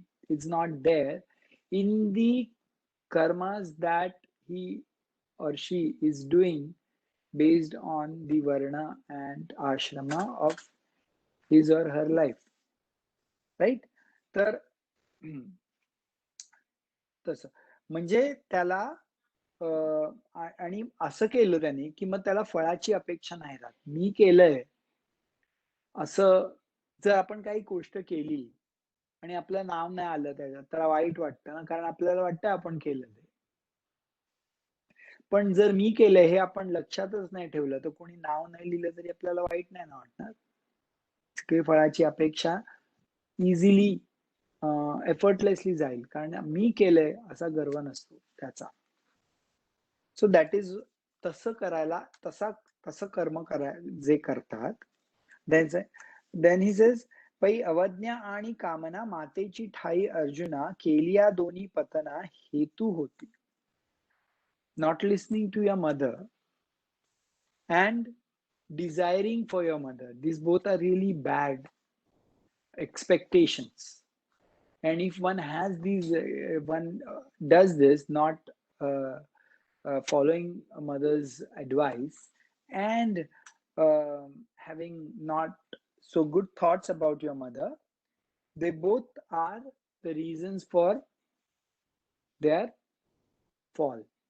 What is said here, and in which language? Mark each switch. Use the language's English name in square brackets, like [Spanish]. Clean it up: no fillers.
[English] It's not there in the karmas that he or she is doing based on the varna and ashrama of his or her life. Right? [Marathi] तर तसं म्हणजे त्याला आणि असं केलं त्याने की मग त्याला फळाची अपेक्षा नाही राहत. मी केलंय असं जर आपण काही गोष्ट केली आणि आपलं नाव नाही आलं त्याच्यात, त्याला वाईट वाटतं ना, कारण आपल्याला वाटतं आपण केलं ते. पण जर मी केलंय हे आपण लक्षातच नाही ठेवलं, तर कोणी नाव नाही लिहिलं तरी आपल्याला वाईट नाही ना वाटणार. काही फळाची अपेक्षा इझिली एफर्टलेसली जाईल, कारण मी केलंय असा गर्व नसतो त्याचा. [English] so that is [Marathi] तसं करायला, तसं कर्म जे करतात. [English] then he says, [Marathi] पै अवज्ञा आणि कामना मातेची ठाई अर्जुना केलिया दोन्ही पतना हेतू होती. [English] Not listening to your mother and desiring for your mother, these both are really bad expectations. And if one has these, one does this, not following a mother's advice and having not so good thoughts about your mother, they both are the reasons for their fall.